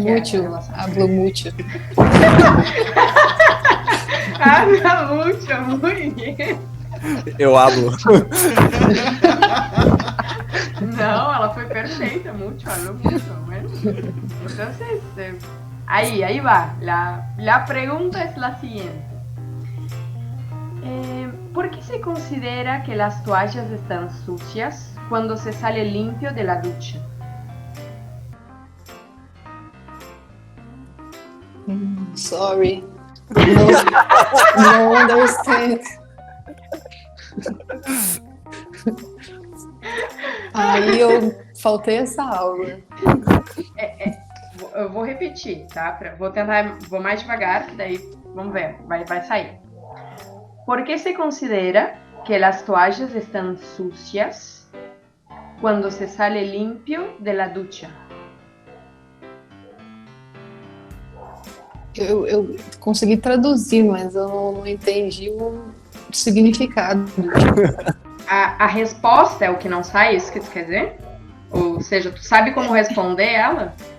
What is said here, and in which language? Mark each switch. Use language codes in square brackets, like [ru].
[es] Mucho, [pt] é? [es] hablo mucho. Habla mucho, muy bien. [pt] Eu hablo. Não, ela foi perfeita, [es] mucho, habló mucho. Bueno, entonces, ahí va. La pregunta es la siguiente. ¿Por qué se considera que las toallas están sucias cuando se sale limpio de la ducha? [en] Sorry. No understand. [pt] Aí eu faltei essa aula. Eu vou repetir, tá? Vou mais devagar, que daí, vamos ver, vai sair. [es] ¿Por qué se considera que las toallas están sucias cuando se sale limpio de la ducha? [pt] Eu consegui traduzir, mas eu não entendi o significado. A resposta é o que não sai, isso que tu quer dizer? Ou seja, tu sabe como responder ela?